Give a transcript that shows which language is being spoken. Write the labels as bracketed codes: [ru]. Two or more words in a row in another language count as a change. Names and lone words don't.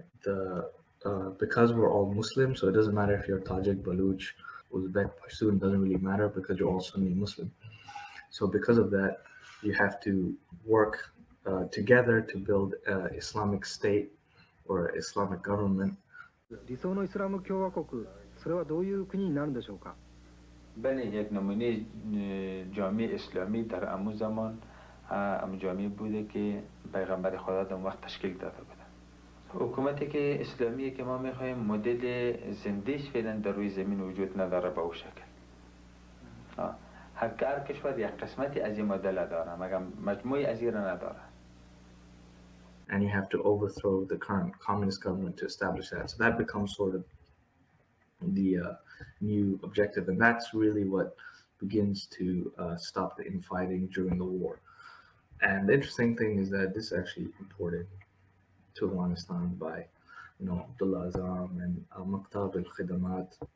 [en] Because we're all Muslims, so it doesn't matter if you're Tajik, Baluch, Uzbek, Pashtun, it doesn't really matter because you're all Sunni Muslim. So because of that, you have to work together to build an Islamic state or Islamic government. [ja] 理想のイスラム共和国、それはどういう国になるんでしょうか。 [fa] بله یک نمونه جامعه اسلامی در امو زمان امو جامعه بوده که پیغمبر خدا در وقت تشکیل داده بوده. حکومتی که اسلامی که ما میخوایم مدل زندهش فعلا در روی زمین وجود نداره به او شکل. هر کشور یک قسمتی از این مدل داره مگر مجموعی از این نداره. [en] And you have to overthrow the current communist government to establish that. So that becomes sort of the new objective, and that's really what begins to stop the infighting during the war. And the interesting thing is that this is actually imported to Afghanistan by, Abdullah Azam and Al-Maktab al-Khidamat.